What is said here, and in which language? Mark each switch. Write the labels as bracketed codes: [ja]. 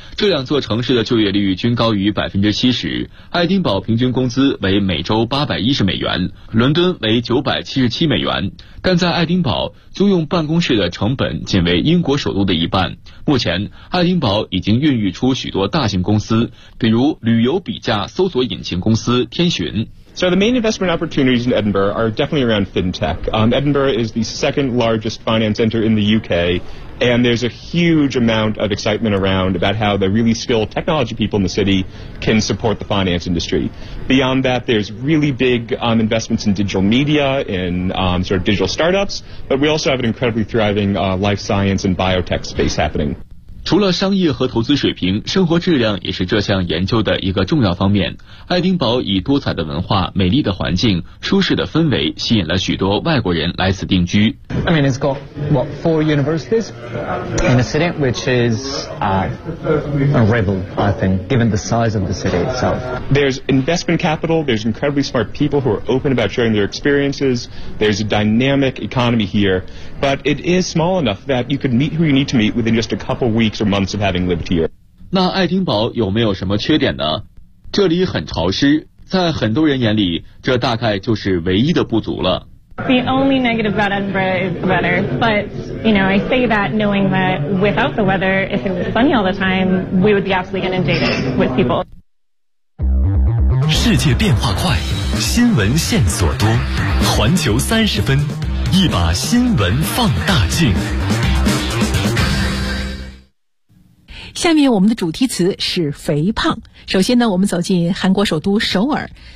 [zh] 这两座城市的就业率均高于 70%， 爱丁堡平均工资为每周810美元，伦敦为977美元。但在爱丁堡，租用办公室的成本仅为英国首都的一半。目前，爱丁堡已经孕育出许多大型公司，比如旅游比价搜索引擎公司天寻。 [en] So the main investment opportunities in Edinburgh are definitely around fintech. Edinburgh is the second largest finance center in the UK, and there's a huge amount of excitement around about how the really skilled technology people in the city can support the finance industry. Beyond that, there's really big investments in digital media, in sort of digital startups, but we also have an incredibly thriving life science and biotech space happening. [zh] 除了商业和投资水平，生活质量也是这项研究的一个重要方面。爱丁堡以多彩的文化、美丽的环境、舒适的氛围吸引了许多外国人来此定居。 [en] I mean, it's got, what, four universities in the city, which is a rebel, I think, given the size of the city itself. There's investment capital, there's incredibly smart people who are open about sharing their experiences, there's a dynamic economy here, but it is small enough that you could meet who you need to meet within just a couple weeks. [zh] 那爱丁堡有没有什么缺点呢？这里很潮湿，在很多人眼里，这大概就是唯一的不足了。 [en] The only negative about Edinburgh is the weather, but you know, I say that knowing that without the weather, if it was sunny all the time, we would be absolutely inundated with people. [zh] 世界变化快，新闻线索多，环球三十分，一把新闻放大镜。下面我们的主题词是肥胖。首先呢，我们走进韩国首都首尔。